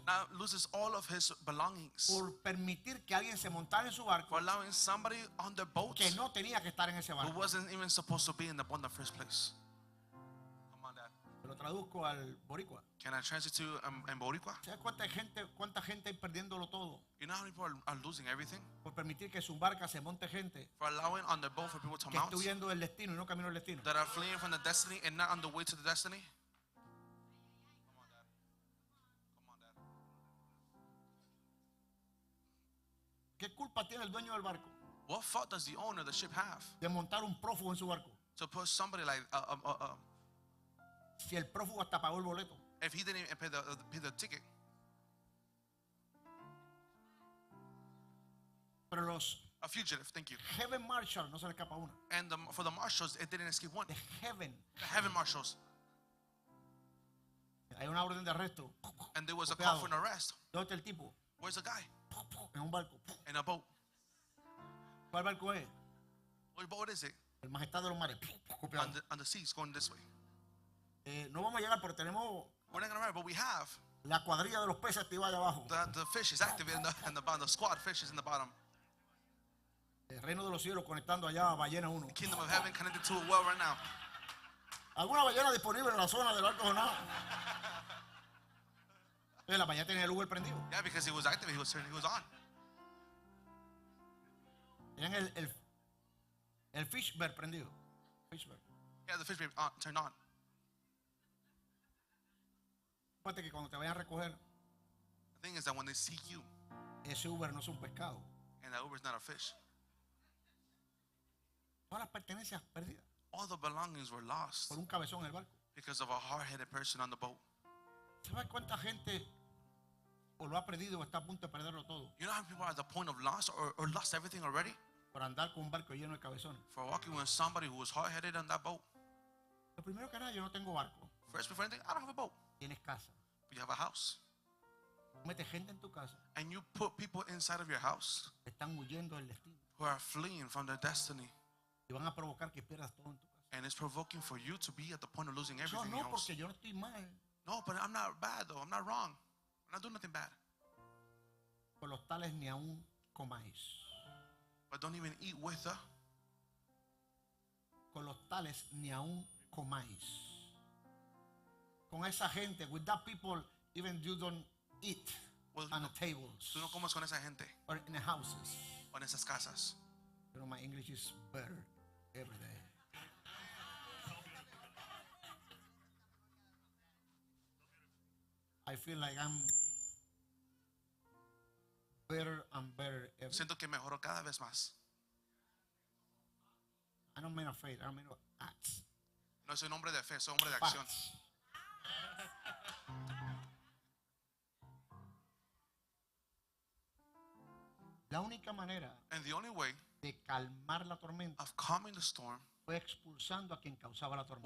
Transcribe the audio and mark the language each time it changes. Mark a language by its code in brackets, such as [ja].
[en] now loses all of his belongings [es] por permitir que alguien se montara en su barco [en] for allowing somebody on the boat [es] que no tenía que estar en ese [en] who [es] barco. [en] wasn't even supposed to be in the boat in the first place. Come on, Dad. [es] Lo traduzco al boricua. [en] Can I translate to in Boricua? [es] ¿Sabes cuánta gente hay perdiéndolo todo [en] You know how many people are losing everything [es] por permitir que su barca se monte gente [en] for allowing on the boat for people to [es] que [en] mount [es] esté huyendo del destino y no camino del destino? [en] that are fleeing from the destiny and not on the way to the destiny? Come on, Dad. Come on, Dad. [es] ¿Qué culpa tiene el dueño del barco [en] What fault does the owner of the ship have [es] de montar un prófugo en su barco? [en] to put somebody like [es] Si el prófugo hasta pagó el boleto. [en] if he didn't even pay the ticket? [es] Pero los [en] A fugitive, thank you. [es] Heaven Marshal no se le escapa una. [en] And for the marshals, it didn't escape one. [es] De Heaven. [en] The heaven marshals. [es] Hay una orden de arresto. [en] And there was a [es] Copiado. [en] call for an arrest. [es] ¿Dónde está el tipo? [en] Where's the guy? [es] En un barco. [en] In a boat. [es] ¿Cuál barco es? [en] What boat is it? [es] El Majestad de los Mares. Copiado. [en] On the seas going this way. [es] No vamos a llegar, pero tenemos [en] We're not gonna arrive, but we have [es] la cuadrilla de los peces activada allá abajo. [en] the fish is active in the bottom. The squad fish is in the bottom. [es] El reino de los cielos conectando allá a ballena 1. [en] Kingdom of heaven connected to a well right now. [es] ¿Alguna ballena disponible en la zona del barco o no? La ballena tenía el Uber prendido. [en] Yeah, because he was active, he was on. [es] Tenían el fishbird prendido. [en] Fishbird. Yeah, the fish turned on. [es] Fíjate que cuando te vayan a recoger, [en] The thing is that when they see you, [es] ese Uber no es un pescado. [en] and that Uber's not a fish, [es] Todas las pertenencias perdidas [en] all the belongings were lost [es] por un cabezón en el barco. [en] because of a hard-headed person on the boat. [es] ¿Sabes cuánta gente o lo ha perdido o está a punto de perderlo todo [en] You know how people are at the point of loss or lost everything already [es] por andar con un barco lleno de cabezones? [en] for walking with somebody who was hard-headed on that boat? [es] Lo primero que nada, yo no tengo barco. [en] First, before anything, I don't have a boat, [es] Tienes casa. [en] but you have a house. [es] Metes gente en tu casa [en] And you put people inside of your house [es] que están huyendo del destino [en] who are fleeing from their destiny. [es] y van a provocar que pierdas todo en tu casa. [en] And it's provoking for you to be at the point of losing [es] No, [en] everything [es] no, [en] else. [es] porque yo no estoy mal. [en] No, but I'm not bad though. I'm not wrong. I'm not doing nothing bad. [es] Con los tales ni aún comáis. [en] But don't even eat with her. [es] Con los tales ni aún comáis. Con esa gente, [en] with that people, even you don't eat Well, on the tables [es] Tú no comes con esa gente [en] or in the houses. [es] o en esas casas. [en] You know, my English is better every day. I feel like I'm better and better every day. [es] Siento que mejoro cada vez más. [en] I don't mean of faith, I mean of acts. [es] No soy un hombre de fe, soy un hombre de acción. [en] Facts. [es] La única manera [en] And the only way [es] de calmar la tormenta [en] of calming the storm [es] fue expulsando a quien causaba la tormenta.